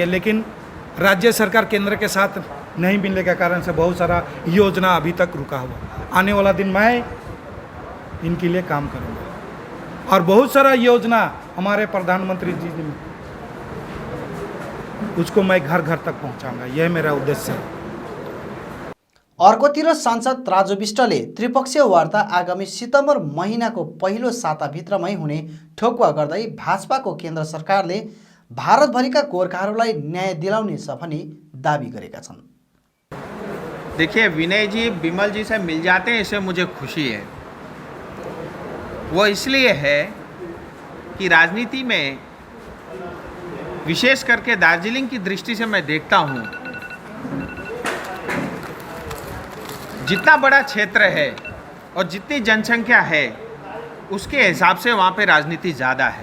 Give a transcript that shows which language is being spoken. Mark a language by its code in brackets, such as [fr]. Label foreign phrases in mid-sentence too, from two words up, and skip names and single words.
[hi] लेकिन राज्य सरकार केंद्र के साथ नहीं मिलने के कारण से बहुत सारा योजना अभी तक रुका हुआ। आने वाला दिन मैं इनके लिए काम करूँगा और बहुत सारा योजना हमारे प्रधानमंत्री जी ने, उसको मैं घर घर तक पहुँचाऊँगा। यह मेरा उद्देश्य है। [ne] अर्कोतिर सांसद राजु विष्टले त्रिपक्षीय वार्ता आगामी सितम्बर महिनाको पहिलो साताभित्रमै हुने ठोकुवा गर्दै भाजपाको केन्द्र सरकारले भारतभरिका गोर्खाहरूलाई न्याय दिलाउनेछ भनी दाबी गरेका छन्। [hi] देखिए, विनय जी विमल जी से मिल जाते हैं, इससे मुझे खुशी है। वो इसलिए है कि राजनीति में विशेष करके दार्जिलिंग की दृष्टि से मैं देखता हूँ, जितना बड़ा क्षेत्र है और जितनी जनसंख्या है उसके हिसाब से वहाँ पे राजनीति ज़्यादा है।